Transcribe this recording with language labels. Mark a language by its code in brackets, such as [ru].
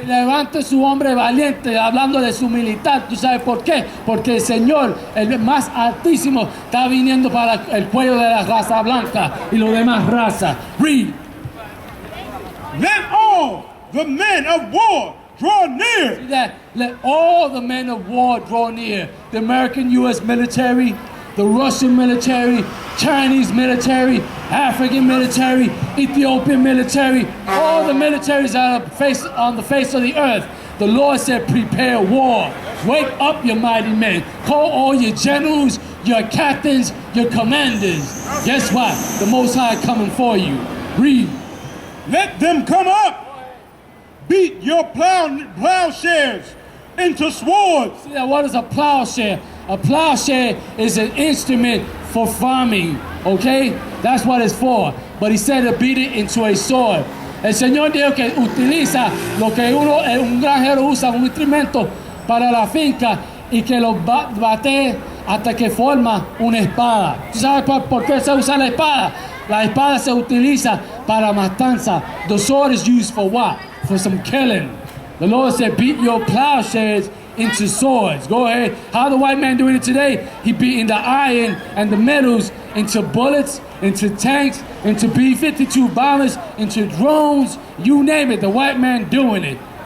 [es] Levante su hombre valiente, hablando de su militar. ¿Tú sabes por qué? Porque el Señor, el más altísimo, está viniendo para el cuello de la raza blanca y los demás razas. [en] Read. Let all the men of war draw near. See that? Let all the men of war draw near. The American U.S. military, the Russian military, Chinese military, African military, Ethiopian military, all the militaries that are on the face of the earth. The Lord said, prepare war. Wake up, your mighty men. Call all your generals, your captains, your commanders. Guess what? The Most High coming for you. Read. Let them come up. Beat your plowshares into swords. See that? What is a plowshare? A plowshare is an instrument for farming, okay? That's what it's for. But he said to beat it into a sword. [es] El Señor dijo que utiliza lo que un granjero usa, un instrumento para la finca y que lo bate hasta que forma una espada. ¿Tú sabes por qué se usa la espada? La espada se utiliza para matanza. [en] The sword is used for what? For some killing. The Lord said, beat your plowshares into swords. Go ahead. How the white man doing it today? He beating the iron and the metals into bullets, into tanks, into B-52 bombers, into drones, you name it. The white man doing it.